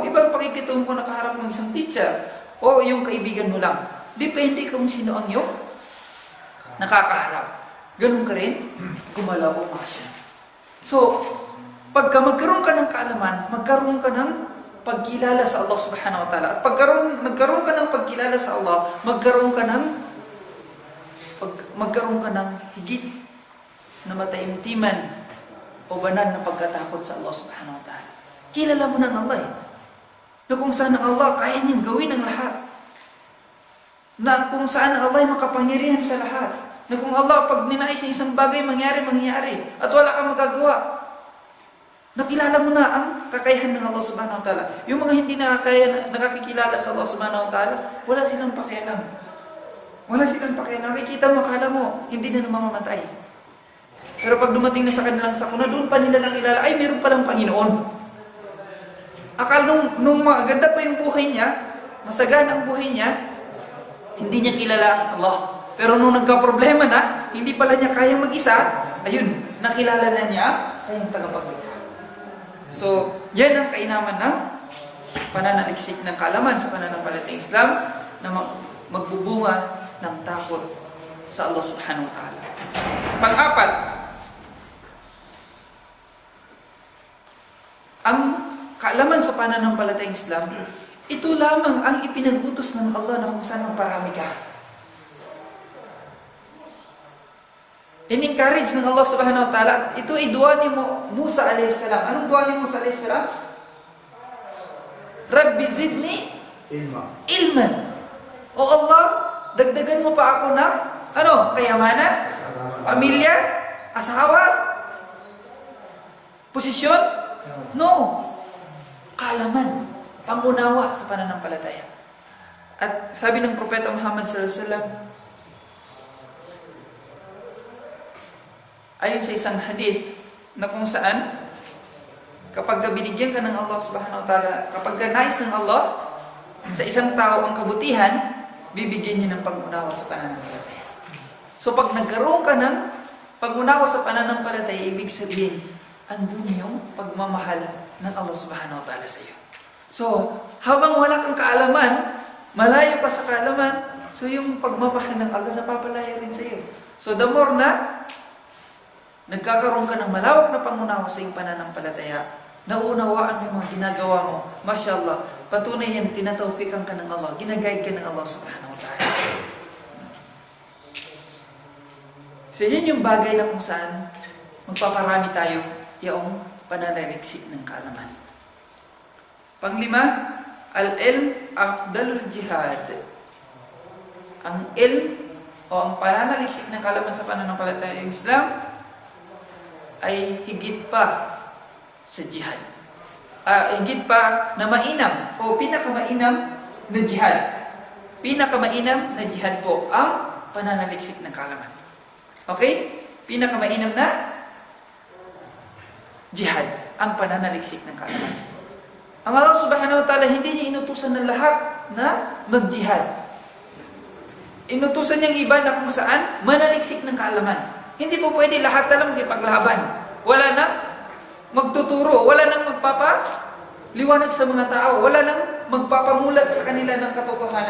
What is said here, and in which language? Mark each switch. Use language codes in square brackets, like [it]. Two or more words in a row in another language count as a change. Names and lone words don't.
[tl] Ibang pakikitungo mo kung nakaharap mo ang isang teacher o yung kaibigan mo lang. Depende kung sino ang iyong nakakaharap. Ganun ka rin, gumalaw o action. So, pagka magkaroon ka ng kaalaman, magkaroon ka ng pagkilala sa Allah [ar] سبحانه وتعالى. [tl] At magkaroon ka ng pagkilala sa Allah, magkaroon ka ng higit na mataimtiman o banal na pagkatakot sa Allah [ar] سبحانه وتعالى. [tl] Kilala mo ng Allah na kung saan ang Allah kaya niyang gawin ang lahat. Na kung saan ang Allah ay makapangyarihan sa lahat. Na kung Allah pag ninais ng isang bagay mangyari at wala kang magagawa. Nakilala mo na ang kakayahan ng Allah [ar] سبحانه وتعالى. [tl] Yung mga hindi nakakikilala sa Allah [ar] سبحانه وتعالى, [tl] wala silang pakialam. Nakikita mo, akala mo, hindi na mamamatay. Pero pag dumating na sa kanilang sakuna, doon pa nila nakilala, ay meron palang Panginoon. Akala nung maganda pa yung buhay niya, masagana ang buhay niya, hindi niya kilala ang Allah. Pero nung nagka-problema na, hindi pala niya kaya mag-isa, ayun, nakilala na niya ay yung tagapaglikha. So, yan ang kainaman ng pananaliksik ng kaalaman sa pananampalatayang Islam na magbubunga ng takot sa Allah [ar] سبحانه وتعالى. [tl] Pang-apat, ang kaalaman sa pananampalatayang Islam, ito lamang ang ipinagutos ng Allah na kung saan magparami ka. In-encourage ng Allah [ar] سبحانه وتعالى. [tl] Ito ay dua ni Musa a.s. Anong dua ni Musa a.s.? [ar] رب زدني علما. [en] O Allah, [tl] dagdagan mo pa ako ng kayamanan, pamilya, asawa, posisyon? No. Kaalaman, pangunawa sa pananampalataya. At sabi ng Propeta Muhammad [ar] صلى الله عليه وسلم, [tl] ayon sa isang hadith na kung saan kapag binigyan ka ng Allah [ar] سبحانه وتعالى, [tl] kapag nais ng Allah sa isang tao ang kabutihan, bibigyan niya ng pag-unawa sa pananampalataya. So pag nagkaroon ka ng pag-unawa sa pananampalataya, ibig sabihin, andun yung pagmamahal ng Allah [ar] سبحانه وتعالى [tl] sa iyo. So, habang wala kang kaalaman, malayo pa sa kaalaman, so yung pagmamahal ng Allah napapalayo rin sa iyo. So [en] the more [tl] na nagkakaroon ka ng malawak na pangunawa sa iyong pananampalataya, naunawaan mo yung mga ginagawa mo, mashallah, patunay yan, tinatawfikan ka ng Allah, ginaguide ka ng Allah [ar] سبحانه وتعالى. [tl] So yun yung bagay na kung saan magpaparami tayo yung pananaliksik ng kaalaman. Panglima, [ar] العلم أفضل الجهاد. [tl] Ang ilm o ang pananaliksik ng kaalaman sa pananampalataya ng Islam ay higit pa sa jihad. Higit pa na mainam o pinakamainam na jihad. Pinakamainam na jihad po ang pananaliksik ng kaalaman. Okay? Pinakamainam na jihad ang pananaliksik ng kaalaman. Ang Allah subhanahu wa ta'ala hindi niya inutusan ng lahat na mag-jihad. Inutusan niyang iba na kung saan manaliksik ng kaalaman. Hindi po pwede lahat na lang makipaglaban. Wala nang magtuturo, wala nang magpapaliwanag sa mga tao, wala nang magpapamulat sa kanila ng katotohanan.